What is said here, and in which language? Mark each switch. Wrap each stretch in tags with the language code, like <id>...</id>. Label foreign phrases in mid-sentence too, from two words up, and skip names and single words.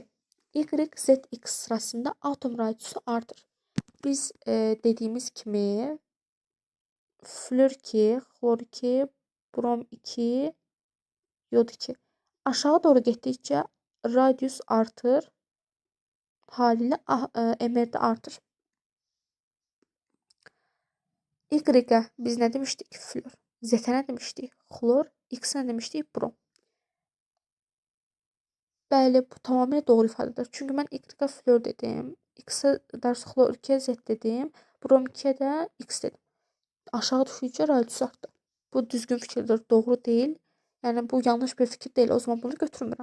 <az>Y, Z, X sırasında atom radiusu artır. Biz dediyimiz kimi flor 2, xlor 2, brom 2, yod 2. Aşağı doğru getdikcə radius artır.</az> <tr>Haliyle emer de artır. Y biz ne demiştik? Flor. Z'e ne demiştik? Xlor. X'e ne demiştik? Brom.</tr> <az>Bəli, bu tamamilə doğru ifadədir. Çünki mən Y flor dedim. X'e dərsə xlor 2'ye Z dedim. Brom 2'ye də X dedim. Aşağı düşdükcə radius artdı. Bu düzgün fikirdir. Doğru deyil. Yəni bu yanlış bir fikir deyil. O zaman bunu götürmürəm.</az>